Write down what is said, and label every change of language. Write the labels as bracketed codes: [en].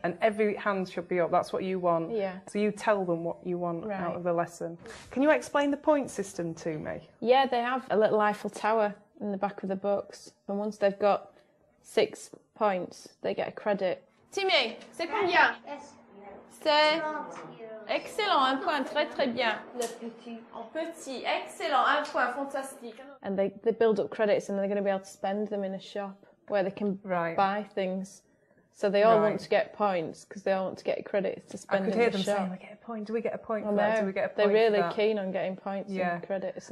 [en] And every hand should be up. That's what you want. Yeah. So you tell them what you want Right. out of the lesson. Can you explain the point system to me? Yeah, they have a little Eiffel Tower in the back of the books. And once they've got 6 points, they get a credit. [fr] Timmy, c'est combien? C'est excellent, un point, très très bien. Le petit. Petit, excellent, un point, fantastique. [en] And they build up credits and they're going to be able to spend them in a shop where they can buy things. So they all want to get points because they all want to get credits to spend in the shop. I could hear them saying, we get a point, do we get a point for No, that? Do we get a point they're really for that? keen on getting points and credits.